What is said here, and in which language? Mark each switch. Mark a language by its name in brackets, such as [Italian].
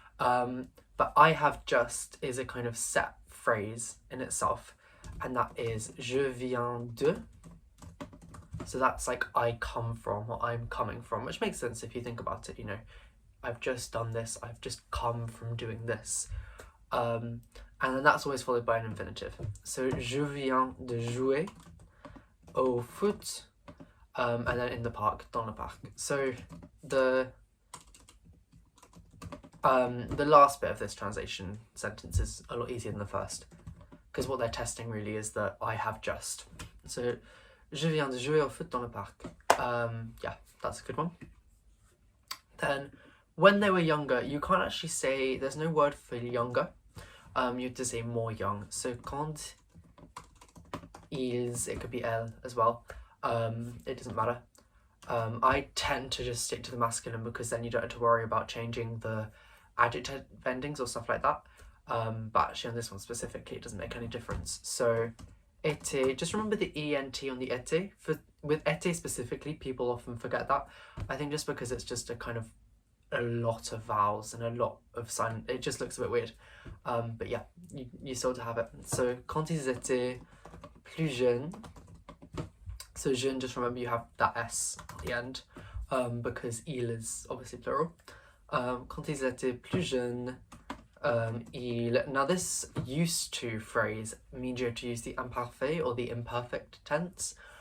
[English] But I have just is a kind of set phrase in itself, and that is je viens de. So that's like I come from, or I'm coming from, which makes sense if you think about it, you know. I've just done this, I've just come from doing this. And then that's always followed by an infinitive. [French] So je viens de jouer au foot, and then in the park, dans le parc. [English] So the last bit of this translation sentence is a lot easier than the first, because what they're testing really is that I have just. [French] So je viens de jouer au foot dans le parc. [English] Yeah, that's a good one. Then when they were younger, you can't actually say, there's no word for younger. You have to say more young. So quand ils, it could be elle as well. It doesn't matter. I tend to just stick to the masculine because then you don't have to worry about changing the adjective endings or stuff like that. But actually on this one specifically, it doesn't make any difference. So été, just remember the ENT on the été. With été specifically, people often forget that. I think just because it's just a kind of a lot of vowels and a lot of silent, it just looks a bit weird. But yeah, you still have it. [French] So quand ils étaient plus jeunes. [English] So jeune, just remember you have that S at the end, because il is obviously plural. Quand ils étaient plus jeunes, now this used to phrase means you have to use the imparfait or the imperfect tense.